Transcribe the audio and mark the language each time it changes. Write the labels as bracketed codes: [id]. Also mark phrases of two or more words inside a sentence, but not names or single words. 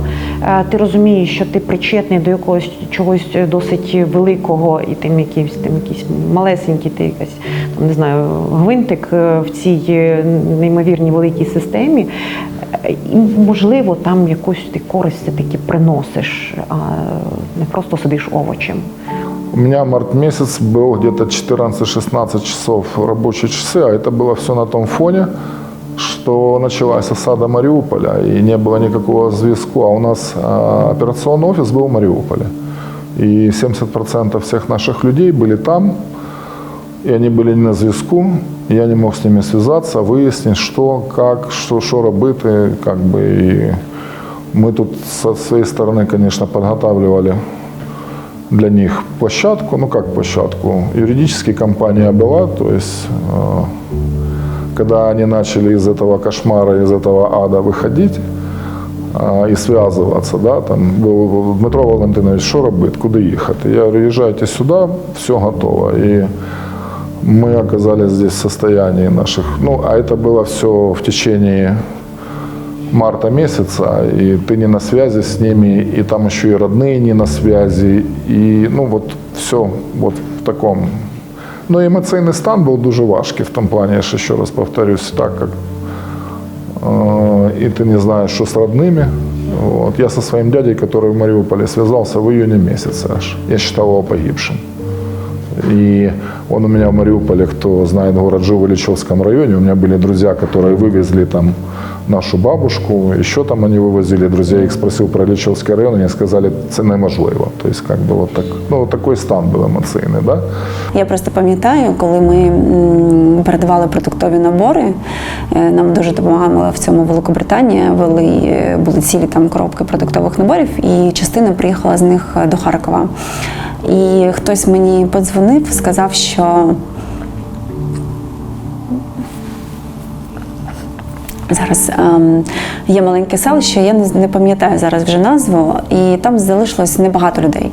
[uk] Ти розумієш, що ти причетний до якогось чогось досить великого, і ти якийсь малесенький, ти якась, не знаю, гвинтик в цій неймовірній великій системі. І, можливо, там якусь ти користь все-таки приносиш, а не просто сидиш овочем. [ru] У меня март месяц был где-то 14-16 часов рабочие часы, а это было все на том фоне, что началась осада Мариуполя, и не было никакого зв'язку. А у нас операционный офис был в Мариуполе. И 70% всех наших людей были там, и они были не на зв'язку. Я не мог с ними связаться, выяснить, что, как, что робити, И мы тут со своей стороны, конечно, подготавливали для них площадку, ну как площадку, юридически компания была, то есть когда они начали из этого кошмара, из этого ада выходить и связываться, да, там был Дмитро Валентинович, [uk] що робити, куди їхати? [ru] Я говорю, езжайте сюда, все готово. И мы оказались здесь в состоянии наших, ну, а это было все в течение марта месяца, и ты не на связи с ними, и там еще и родные не на связи, и, ну, вот все вот в таком. [uk] Ну, емоційний стан був дуже важкий в тому плані, що, ще раз повторюсь, так як [ru] и ты не знаешь, что с родными. Вот. Я со своим дядей, который в Мариуполе, связался в июне месяце аж. Я считал его погибшим. И он у меня в Мариуполе, кто знает город, жил в Ильичевском районе. У меня были друзья, которые вывезли там нашу бабушку. Еще там они вывозили друзей. Я их спросил про Ильичевский район, они сказали, [uk] це неможливо. [ru] То есть, как бы вот так, ну, такой [uk] стан був емоційний, [ru] да? [uk] Я просто пам'ятаю, коли ми передавали продуктові набори, нам дуже допомагала в цьому Великобританія, були цілі там коробки продуктових наборів, і частина приїхала з них до Харкова. І хтось мені подзвонив, сказав, що зараз є маленьке селище, я не пам'ятаю зараз вже назву, і там залишилось небагато людей.